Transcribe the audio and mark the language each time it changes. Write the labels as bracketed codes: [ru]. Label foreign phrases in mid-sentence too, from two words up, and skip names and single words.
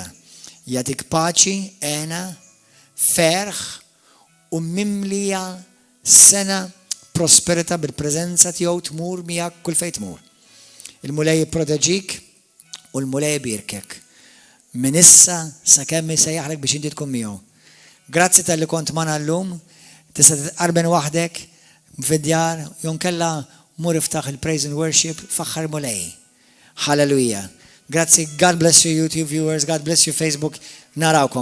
[mt] Jagħtik paċi, għena, ferħ u mimlija sena prosperita bil-preżenza tiegħu tmur miegħek kull fejn tmur. Il-mulej jipproteġik u l-mulej birkek. Min issa sakemm isejjaħlek biex inti tkun miegħu. Grazzi tal-li kont magħna llum, tista' titqarben waħdek fid-djar jew nkella mur iftaħ il- [en] praise and worship [mt] f'aħħar mulej. Hallelujah. Grazzi, [en] God bless you YouTube viewers, God bless you Facebook. [mt] Narawkom.